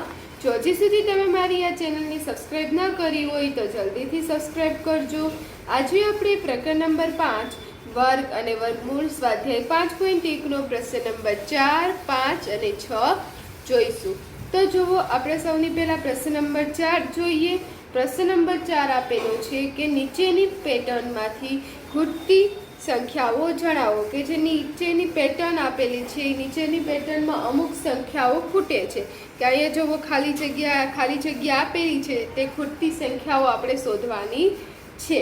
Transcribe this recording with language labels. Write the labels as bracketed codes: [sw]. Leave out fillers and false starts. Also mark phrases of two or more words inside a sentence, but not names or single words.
[gu] જો હજી સુધી તમે મારી આ ચેનલ ને સબ્સ્ક્રાઇબ ન કરી હોય તો જલ્દી થી સબ્સ્ક્રાઇબ કરજો। આજ આપણે પ્રકરણ નંબર 5 વર્ગ અને વર્ગમૂળ સ્વાધ્યાય 5.1 નો પ્રશ્ન નંબર 4, 5 અને 6 જોઈશું। તો જુઓ, આપણે સૌની પહેલા પ્રશ્ન નંબર 4 જોઈએ। પ્રશ્ન નંબર 4 આપેલો છે કે નીચેની પેટર્નમાંથી ખૂટતી સંખ્યાઓ જણાવો કે જે નીચેની પેટર્ન આપેલી છે। નીચેની પેટર્ન માં અમુક સંખ્યાઓ ખૂટે છે કે અહીંયા જો ખાલી જગ્યા આપેલી છે તે ખૂટતી સંખ્યાઓ આપણે શોધવાની છે।